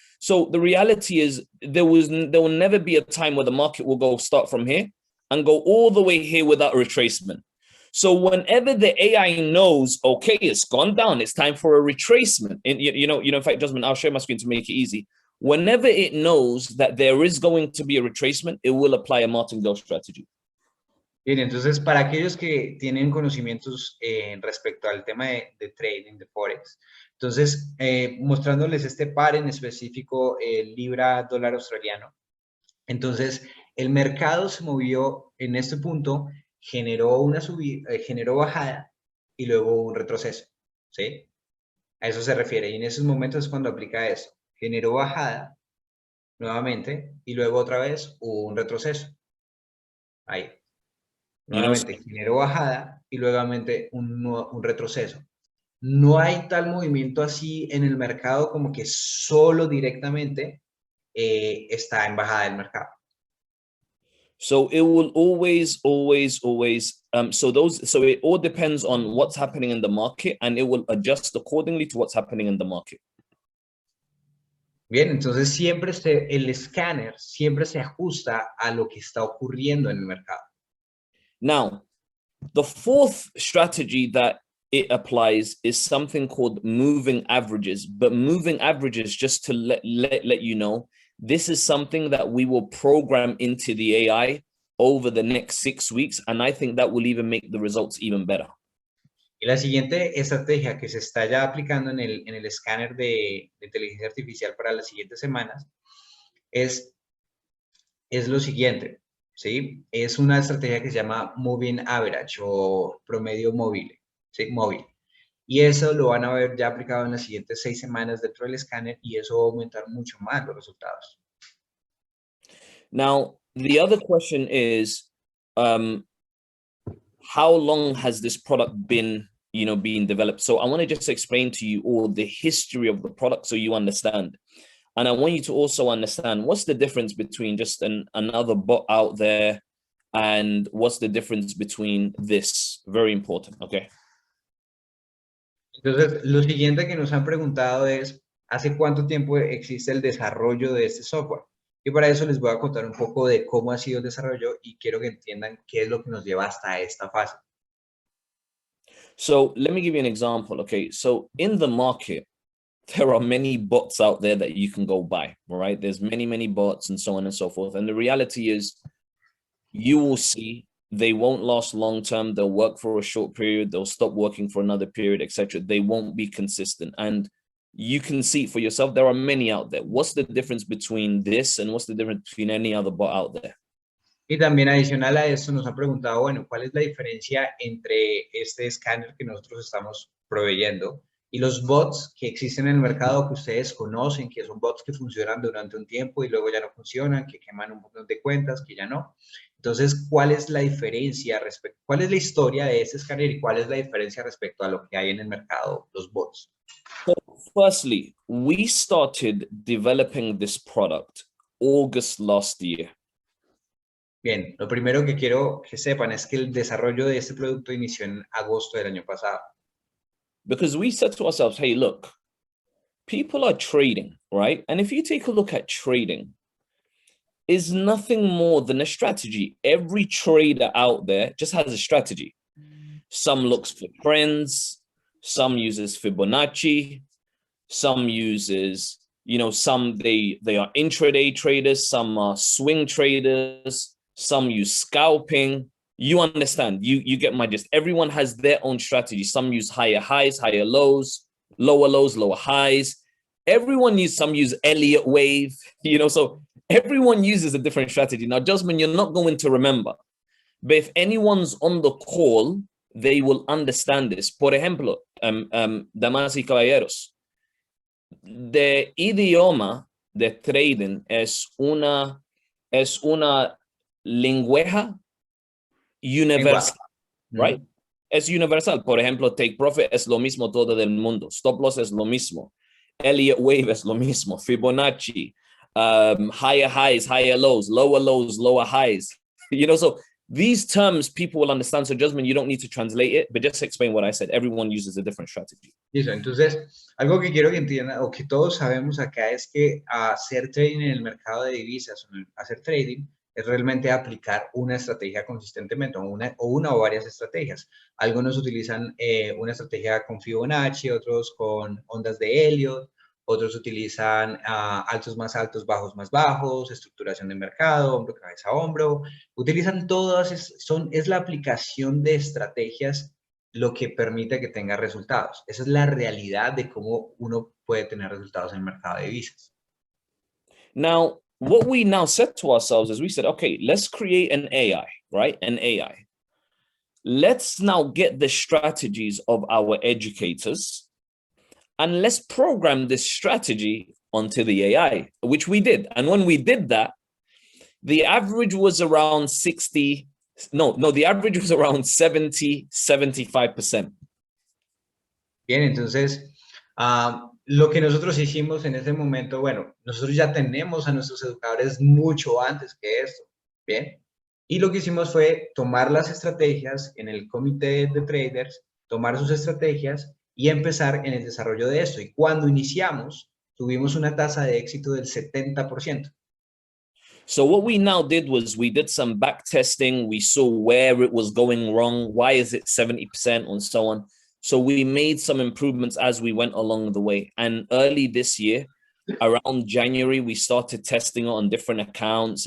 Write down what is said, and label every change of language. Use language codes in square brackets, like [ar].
[en] So the reality is there will never be a time where the market will go start from here and go all the way here without a retracement. So whenever the AI knows, okay, it's gone down, it's time for a retracement. And in fact, Jasmine, I'll share my screen to make it easy. Whenever it knows that there is going to be a retracement, it will apply a martingale strategy. [es] Bien, entonces para aquellos que tienen conocimientos respecto al tema de trading, de Forex, entonces mostrándoles este par en específico, libra-dólar australiano. Entonces el mercado se movió en este punto, generó una subida, generó bajada y luego un retroceso, ¿sí? A eso se refiere y en esos momentos es cuando aplica eso. Generó bajada nuevamente y luego otra vez hubo un retroceso. Ahí. Nuevamente generó bajada y luego un retroceso. No hay tal movimiento así en el mercado como que solo directamente está en bajada del mercado. [en] So it will always, so it all depends on what's happening in the market, and it will adjust accordingly to what's happening in the market. [es] Bien, entonces siempre el escáner siempre se ajusta a lo que está ocurriendo en el mercado. [en] Now, the fourth strategy that it applies is something called moving averages. But moving averages, just to let you know, this is something that we will program into the AI over the next 6 weeks, and I think that will even make the results even better. [es] Y la siguiente estrategia que se está ya aplicando en el escáner de inteligencia artificial para las siguientes semanas es lo siguiente, ¿sí? Es una estrategia que se llama Moving Average o promedio móvil, ¿sí? Móvil. Y eso lo van a ver ya aplicado en las siguientes 6 semanas dentro del escáner, y eso va a aumentar mucho más los resultados. [en] Now, the other question is, how long has this product been, being developed? So I want to just explain to you all the history of the product so you understand. And I want you to also understand what's the difference between just another bot out there and what's the difference between this. Very important, okay? [es] Entonces, lo siguiente que nos han preguntado es, ¿hace cuánto tiempo existe el desarrollo de este software? Y para eso les voy a contar un poco de cómo ha sido el desarrollo y quiero que entiendan qué es lo que nos lleva hasta esta fase. [en] So let me give you an example, okay? So in the market, there are many bots out there that you can go buy, right? There's many bots and so on and so forth. And the reality is you will see they won't last long term. They'll work for a short period. They'll stop working for another period, etc. They won't be consistent. And you can see for yourself, there are many out there. What's the difference between this and what's the difference between any other bot out there? [es] Y también adicional a esto nos han preguntado, bueno, ¿cuál es la diferencia entre este escáner que nosotros estamos proveyendo y los bots que existen en el mercado que ustedes conocen, que son bots que funcionan durante un tiempo y luego ya no funcionan, que queman un montón de cuentas, que ya no? Entonces, ¿cuál es la diferencia cuál es la historia de este escáner y cuál es la diferencia respecto a lo que hay en el mercado, los bots? [en] So firstly, we started developing this product August last year. [es] Bien, lo primero que quiero que sepan es que el desarrollo de este producto inició en agosto del año pasado. [en] Because we said to ourselves, hey, look, people are trading, right? And if you take a look at trading, is nothing more than a strategy. Every trader out there just has a strategy. Some looks for trends, some uses Fibonacci, some uses, some they are intraday traders, some are swing traders, some use scalping. You understand, you get my gist. Everyone has their own strategy. Some use higher highs, higher lows, lower highs. Some use Elliott wave, so everyone uses a different strategy. Now, Jasmine, you're not going to remember, but if anyone's on the call, they will understand this. [es] Por ejemplo, damas y caballeros, the idioma de trading es una lengua universal, right? Es universal. Por ejemplo, take profit es lo mismo todo del mundo. Stop loss es lo mismo. Elliott wave es lo mismo. Fibonacci, higher highs, higher lows, lower highs. [en] So these terms people will understand. So Jasmine, you don't need to translate it, but just explain what I said. Everyone uses a different strategy. [es] Listo, entonces, algo que quiero que entiendan, o que todos sabemos acá, es que hacer trading en el mercado de divisas, hacer trading, es realmente aplicar una estrategia consistentemente, o una o varias estrategias. Algunos utilizan una estrategia con Fibonacci, otros con ondas de Elliott, otros utilizan altos más altos, bajos más bajos, estructuración de mercado, hombro, cabeza, hombro. Utilizan todas, es la aplicación de estrategias lo que permite que tenga resultados. Esa es la realidad de cómo uno puede tener resultados en el mercado de divisas. [en] Now, what we now said to ourselves is we said, okay, let's create an AI, right? An AI. Let's now get the strategies of our educators and let's program this strategy onto the AI, which we did. And when we did that, the average was around 70, 75%. [es] Bien, entonces, lo que nosotros hicimos en ese momento, bueno, nosotros ya tenemos a nuestros educadores mucho antes que esto, ¿bien? Y lo que hicimos fue tomar las estrategias en el comité de traders, tomar sus estrategias y empezar en el desarrollo de esto. Y cuando iniciamos, tuvimos una tasa de éxito del 70%. [en] So what we now did was we did some back testing. We saw where it was going wrong. Why is it 70% and so on? So we made some improvements as we went along the way. And early this year, around January, we started testing it on different accounts.